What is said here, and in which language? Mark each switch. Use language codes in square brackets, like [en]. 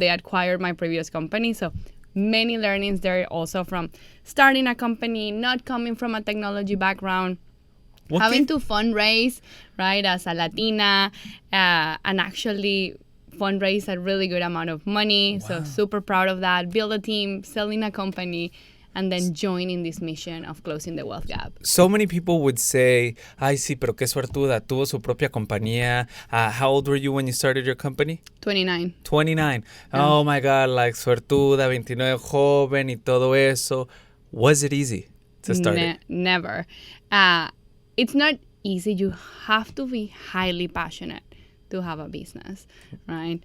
[en] They acquired my previous company. So many learnings there also from starting a company, not coming from a technology background, having to fundraise, right, as a Latina, and actually fundraise a really good amount of money. Wow. So super proud of that. Build a team, selling a company, and then joining this mission of closing the wealth gap. So many people would say, [es] ay, sí, pero qué suertuda, tuvo su propia compañía. [en] How old were you when you started your company? 29. [es] 29. [en] Oh my God, like [es] suertuda, 29, joven y todo eso. [en] Was it easy to start it? Never. It's not easy. You have to be highly passionate to have a business, right?